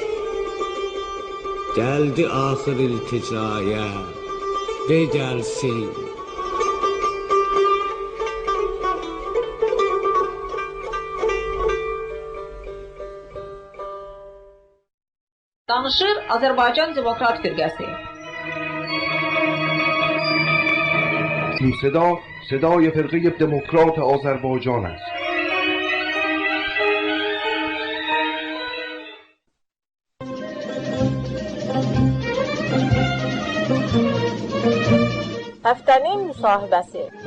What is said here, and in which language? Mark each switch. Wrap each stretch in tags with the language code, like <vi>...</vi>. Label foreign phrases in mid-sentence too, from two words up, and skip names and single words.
<az>Gəldi axır ilticaya de gəlsin. Danışır Azərbaycan Demokrat Firqəsi.</az> <fa>این صدا صدای فرقه دموکرات آذربایجان است. هفتمین مصاحبه‌سی.</fa>